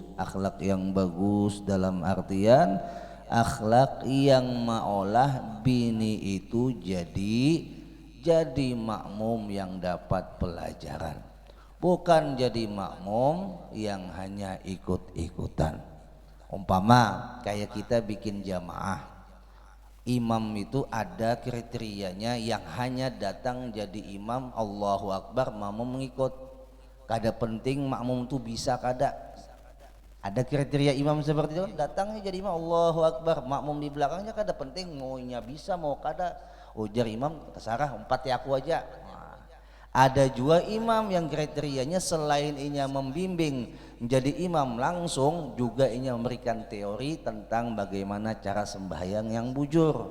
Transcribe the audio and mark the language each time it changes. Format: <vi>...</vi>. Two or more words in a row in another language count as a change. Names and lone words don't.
<id>Akhlak yang bagus dalam artian akhlak yang maolah bini itu jadi makmum yang dapat pelajaran, bukan jadi makmum yang hanya ikut-ikutan. Umpama kayak kita bikin jamaah, imam itu ada kriterianya, yang hanya datang jadi imam</id> <ar>الله أكبر,</ar> <id>makmum mengikut.</id> <bjn>Kada penting makmum itu bisa kada, ada kriteria imam seperti itu, datangnya jadi imam</bjn> <ar>الله أكبر,</ar> <bjn>makmum di belakangnya kada penting maunya bisa mau kada, ujar imam terserah, umpat ya aku aja.</bjn> <id>Nah, ada juga imam yang kriterianya selain inya membimbing menjadi imam langsung, juga inya memberikan teori tentang bagaimana cara sembahyang yang bujur.</id>